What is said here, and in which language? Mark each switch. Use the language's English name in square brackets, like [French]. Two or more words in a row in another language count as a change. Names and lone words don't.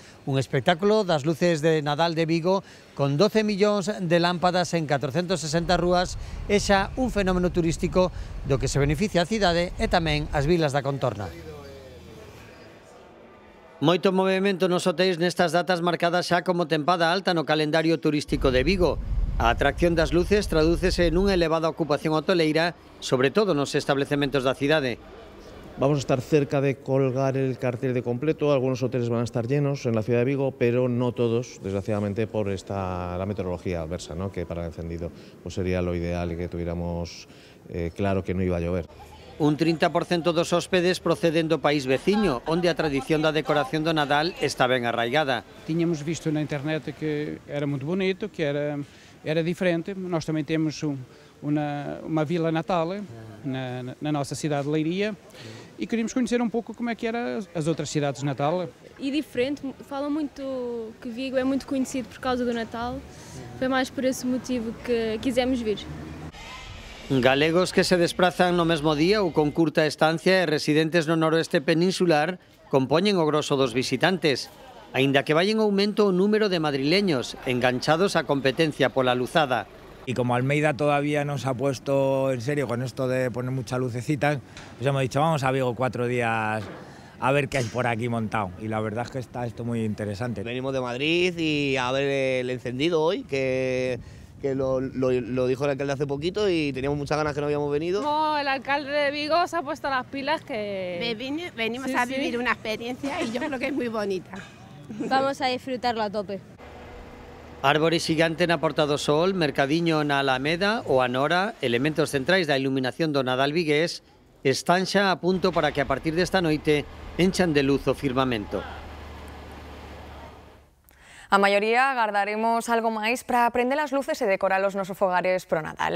[Galician] Un espectáculo das luces de Nadal de Vigo con 12 millóns de lámpadas en 460 rúas e xa un fenómeno turístico do que se beneficia a cidade e tamén as vilas da contorna. Moito movimento nos hoteis nestas datas marcadas xa como tempada alta no calendario turístico de Vigo. A atracción das luces tradúcese nunha elevada ocupación hoteleira, sobre todo nos establecementos da cidade. [Spanish] Vamos a estar cerca de colgar el cartel de completo, algunos hoteles van a estar llenos en la ciudad de Vigo, pero no todos, desgraciadamente, por la meteorología adversa, ¿no? Que para el encendido pues sería lo ideal y que tuviéramos claro que no iba a llover. [Galician] Un 30% dos hóspedes proceden do país veciño, onde a tradición da decoración do Nadal está ben arraigada. [Portuguese] Tiñamos visto na internet que era muito bonito, que era diferente. Nós também temos uma vila natal na nossa cidade de Leiria e queríamos conhecer um pouco como é que eram as outras cidades de Natal. e diferente. Falam muito que Vigo é muito conhecido por causa do Natal. Foi máis por esse motivo que quisemos vir. [Galician] Galegos que se desprazan no mesmo día ou con curta estancia e residentes no noroeste peninsular compoñen o grosso dos visitantes, aínda que vai en aumento o número de madrileños enganchados á competencia pola luzada. [Spanish] Y como Almeida todavía no se ha puesto en serio con esto de poner muchas lucecitas, pues hemos dicho vamos a Vigo 4 días a ver qué hay por aquí montado. Y la verdad es que está esto muy interesante. Venimos de Madrid y a ver el encendido hoy, que lo dijo el alcalde hace poquito y teníamos muchas ganas que no habíamos venido. No, el alcalde de Vigo se ha puesto las pilas que... Venimos a vivir una experiencia y yo creo que es muy bonita. Vamos a disfrutarlo a tope. [Galician] Árbore xigante na Porta do Sol, mercadiño na Alameda ou a Nora, elementos centrais da iluminación do Nadal vigués, están xa a punto para que a partir desta noite enchan de luz o firmamento. A maioría agardaremos algo máis para prender as luces e decorar os nosos fogares pro Nadal.